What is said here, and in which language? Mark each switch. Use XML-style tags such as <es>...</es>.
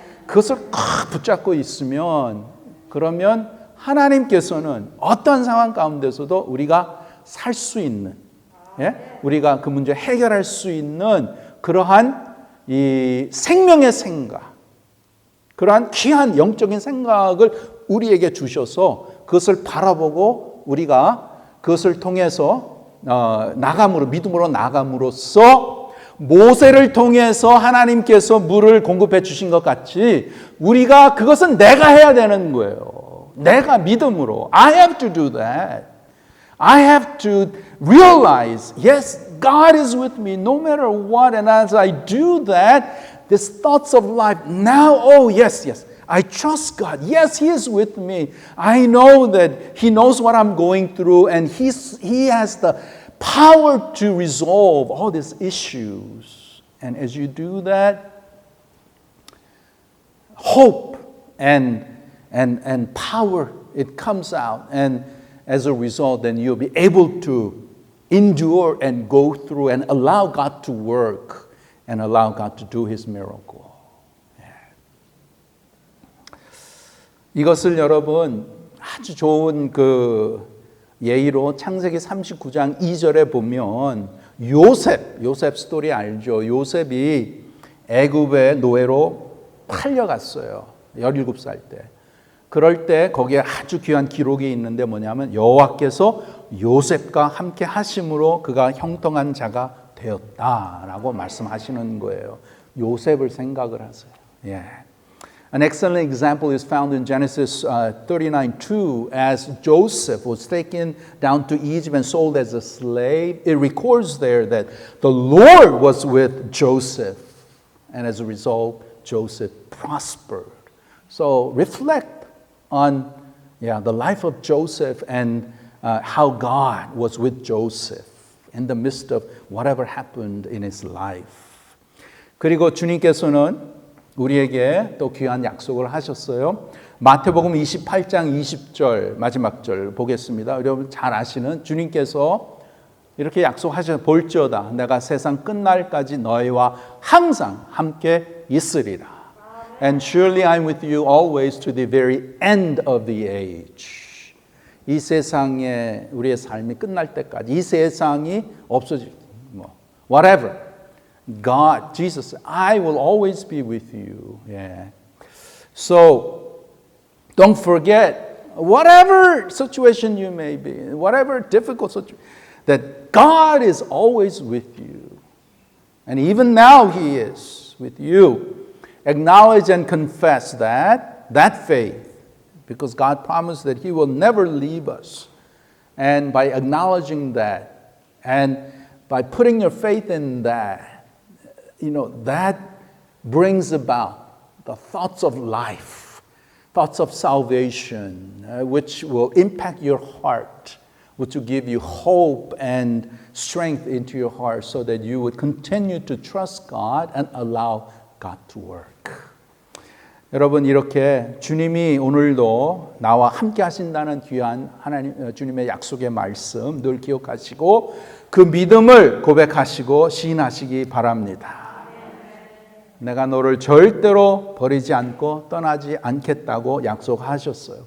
<ko>그것을 꼭 붙잡고 있으면 그러면 하나님께서는 어떤 상황 가운데서도 우리가 살 수 있는 우리가 그 문제 해결할 수 있는 그러한 이 생명의 생각 그러한 귀한 영적인 생각을 우리에게 주셔서 그것을 바라보고 우리가 그것을 통해서 믿음으로 나감으로써 모세를 통해서 하나님께서 물을 공급해 주신 것 같이 우리가 그것은 내가 해야 되는 거예요. 내가 믿음으로</ko> <en>I have to do that. I have to realize, yes, God is with me no matter what. And as I do that, these thoughts of life now, yes. I trust God. Yes, He is with me. I know that He knows what I'm going through and He has the power to resolve all these issues. And as you do that, hope and power, it comes out. And as a result, then you'll be able to endure and go through and allow God to work and allow God to do His miracle.</en> <ko>이것을 여러분 아주 좋은 그 예의로 창세기 39장 2절에 보면 요셉 스토리 알죠? 요셉이 애굽의 노예로 팔려갔어요. 17살 때. 그럴 때 거기에 아주 귀한 기록이 있는데 뭐냐면 여호와께서 요셉과 함께 하심으로 그가 형통한 자가 되었다라고 말씀하시는 거예요. 요셉을 생각을 하세요.</ko> <en>An excellent example is found in Genesis 39:2 as Joseph was taken down to Egypt and sold as a slave. It records there that the Lord was with Joseph and as a result Joseph prospered. So reflect on the life of Joseph and how God was with Joseph in the midst of whatever happened in his life.</en> <ko>그리고 주님께서는 우리에게 또 귀한 약속을 하셨어요. 마태복음 28장 20절 마지막 절 보겠습니다. 여러분 잘 아시는 주님께서 이렇게 약속하셔서 볼지어다 내가 세상 끝날까지 너희와 항상 함께 있으리라.</ko> <en>And surely I'm with you always to the very end of the age.</en> <ko>이 세상에 우리의 삶이 끝날 때까지 이 세상이 없어질 whatever.</ko> <en>God, Jesus, I will always be with you. So, don't forget, whatever situation you may be, whatever difficult situation, that God is always with you. And even now He is with you. Acknowledge and confess that faith, because God promised that He will never leave us. And by acknowledging that, and by putting your faith in that, that brings about the thoughts of life, thoughts of salvation, which will impact your heart, which will give you hope and strength into your heart so that you would continue to trust God and allow God to work.</en> <ko>여러분, 이렇게 주님이 오늘도 나와 함께 하신다는 귀한 하나님 주님의 약속의 말씀 늘 기억하시고 그 믿음을 고백하시고 시인하시기 바랍니다. 내가 너를 절대로 버리지 않고 떠나지 않겠다고 약속하셨어요.</ko>